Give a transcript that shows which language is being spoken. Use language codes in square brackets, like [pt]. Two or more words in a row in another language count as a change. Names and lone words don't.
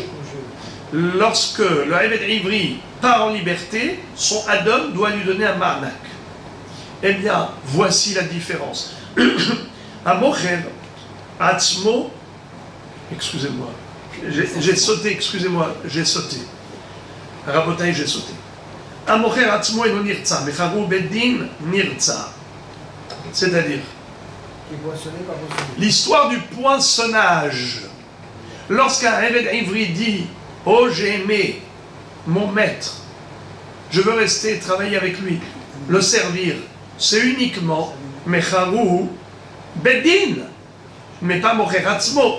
[fr] Lorsque le [he] עבד עברי [fr] part en liberté, son Adon doit lui donner un Ma'anak. Eh bien, voici la différence. [he] À מוכר עצמו, [fr] excusez-moi, j'ai sauté, excusez-moi, j'ai sauté. Rabotai, j'ai sauté. À [he] מוכר עצמו [fr] et non [he] נרצע, מכרוהו בית דין נרצע. [fr] C'est-à-dire, l'histoire du poinçonnage. Lorsqu'un [he] עבד עברי [fr] dit « Oh, j'ai aimé mon maître, je veux rester travailler avec lui, le servir », c'est uniquement [he] מכרוהו בית דין, [fr] mais pas [he] מוכר עצמו.